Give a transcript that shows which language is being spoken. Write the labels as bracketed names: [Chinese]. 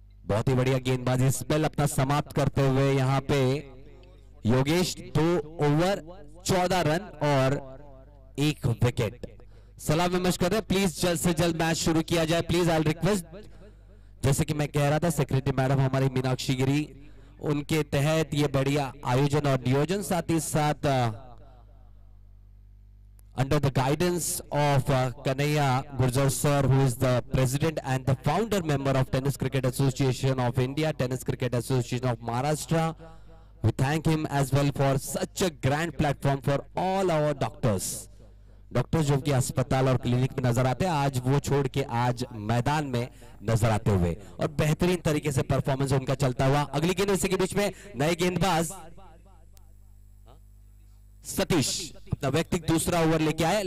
[Hindi] बहुत ही बढ़िया गेंदबाजी. स्पेल अपना समाप्त करते हुए यहां पे योगेश 2 ओवर 14 रन और 1 विकेट. सलाह विमर्श कर रहे हैं, प्लीज जल्द से जल्द मैच शुरू किया जाए. [English] please I request, [Hindi] जैसे कि मैं कह रहा था, सेक्रेटरी मैडम हमारी मीनाक्षी गिरी, उनके तहत ये बढ़िया आयोजन और नियोजन, साथ ही साथ [English] under the guidance of Kanhaiya Gurjar sir, who is the president and the founder member of Tennis Cricket Association of India, Tennis Cricket Association of Maharashtra. We thank him as well for such a grand platform for all our doctors. [Hindi] Doctors जो कि अस्पताल और clinic में नजर आते हैं, आज वो छोड़ के आज मैदान में नजर आते हुए, और बेहतरीन तरीके से परफॉर्मेंस उनका चलता हुआ. अगली गेंद इसी के बीच में नए गेंदबाज सतीश अपना व्यक्तिगत दूसरा ओवर लेके आए.